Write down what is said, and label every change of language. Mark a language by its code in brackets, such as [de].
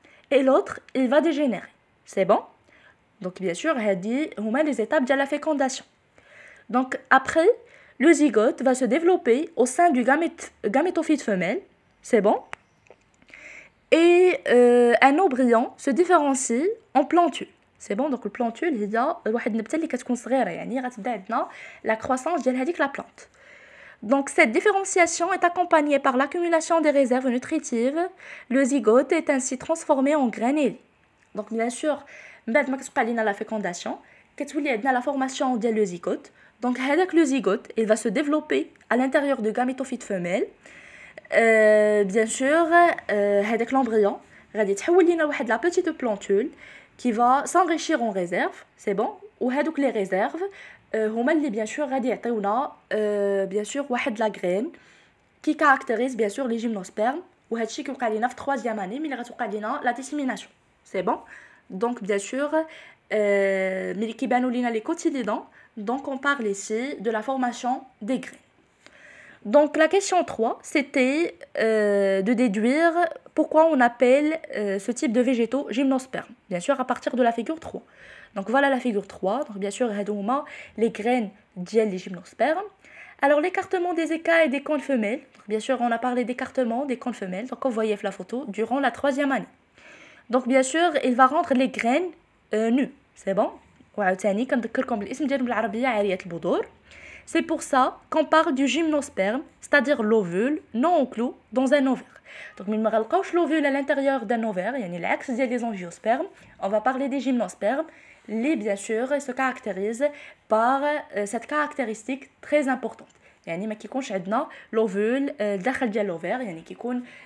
[fr] Et l'autre il va dégénérer. C'est bon. Donc bien sûr [ar] هادي هما [fr] les étapes de la fécondation. Donc après le zygote va se développer au sein du gamétophyte femelle, c'est bon. Et un embryon se différencie en plantule. C'est bon. [ar] Donc le plantule هي واحد النبته اللي كتكون صغيره يعني غتبدا عندنا la croissance ديال هذيك la plante. [fr] Donc cette différenciation est accompagnée par l'accumulation des réserves nutritives. Le zygote est ainsi transformé en graine ailée. Donc bien sûr [ar] من بعد ما كتبقى لينا [fr] la fécondation [ar] كتولي عندنا [fr] la formation ديال le zygote. Donc le zygote il va se développer à l'intérieur du gamétophyte femelle. Bien sûr l'embryon [ar] غادي يتحول لينا واحد [fr] la petite plantule qui va s'enrichir en réserve. C'est bon. [ar] وهذوك [fr] les réserves [ar] هما اللي [fr] bien sûr [ar] غادي يعطيونا [fr] bien sûr واحد la graine qui caractérise bien sûr les gymnospermes. [ar] وهذا الشيء كيوقع لينا في 3e année ملي غتوقع لينا la dissémination. [fr] C'est bon. Donc bien sûr [ar] ملي كيبانوا لينا [fr] les cotylédons. Donc on parle ici de la formation des graines. Donc la question 3, c'était de déduire pourquoi on appelle ce type de végétaux gymnospermes. Bien sûr à partir de la figure 3. Donc voilà la figure 3. Donc bien sûr les graines ديال les gymnospermes. Alors l'écartement des écailles et des cônes femelles. Donc, bien sûr on a parlé d'écartement des cônes femelles. Donc comme vous voyez la photo durant la 3e année. Donc bien sûr il va rendre les graines nues. C'est bon. [ar] وعاوتاني كنذكركم بالاسم ديالهم بالعربيه عاريه البذور. [fr] C'est pour ça qu'on parle du gymnosperme, c'est-à-dire l'ovule non enclos dans un ovaire. Donc [ar] من ما غنلقاوش [fr] l'ovule à l'intérieur d'un ovaire [ar] يعني العكس ديال [fr] les angiospermes, on va parler des gymnospermes les bien sûr se caractérisent par cette caractéristique très importante. [ar] يعني ما كيكونش عندنا [fr] l'ovule [ar] داخل ديال [fr] l'ovaire [ar] يعني كيكون